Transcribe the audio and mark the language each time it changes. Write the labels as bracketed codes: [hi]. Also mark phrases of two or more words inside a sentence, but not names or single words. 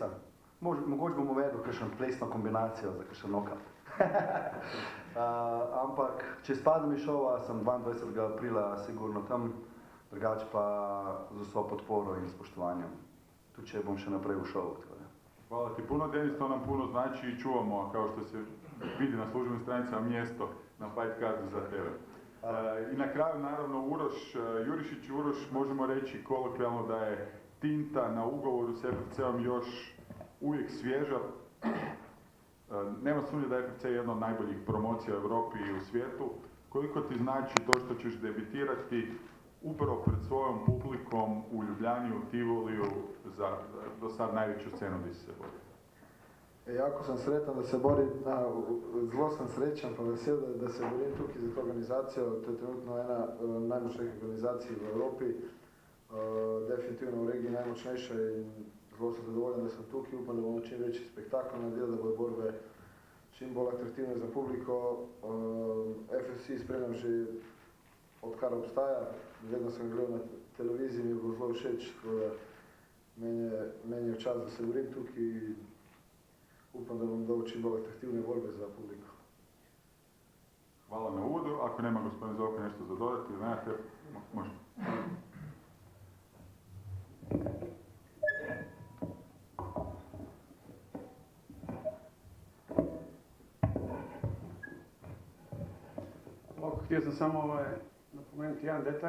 [sl] Mogoče bom uvedel kakšno plesno kombinacijo za kakšen knockout. Ampak, če izpadem iz šova, sem 22. aprila sigurno tam, drugače pa z vso podporo in spoštovanjem. Tudi če bom še naprej v šovu. [hr] Hvala ti puno, Denis, to nam puno znači i čuvamo, kao što se vidi na službenim stranicama, mjesto na [en] fight cardu [hr] za tebe. I na kraju, naravno, Uroš Jurišić. Uroš, možemo reći kolokvijalno da je tinta na ugovoru s FFC-om još uvijek svježa. Nema sumnje da je FFC jedna od najboljih promocija u Europi i u svijetu. Koliko ti znači to što ćeš debitirati upravo pred svojom publikom u Ljubljani, u Tivoliju, za do sad najveću scenu gdje si se borio? Jako sam sretan da se borim, [sl] zelo sam srečan pa vesel, da se borim tukaj za to organizacijo. To je trenutno ena najmočnejših organizacij v Evropi, definitivno v regiji najmočnejša in zelo sem zadovoljen, da sem tukaj. Upam, da bomo čim večji spektakl naredili, da bodo borbe čim bolj atraktivne za publiko. FFC spremljam že odkar obstaja, vedno sem gledal na televiziji, mi je bilo zelo všeč, tako da meni je čas, da se borim tukaj in upam, da bom dal čim bolj atraktivne borbe za publiko. Hvala na uvodu. [hr] Ako nema gospodin Zovko nešto za dodati, znate, može. Htio sam samo napomenuti jedan detalj.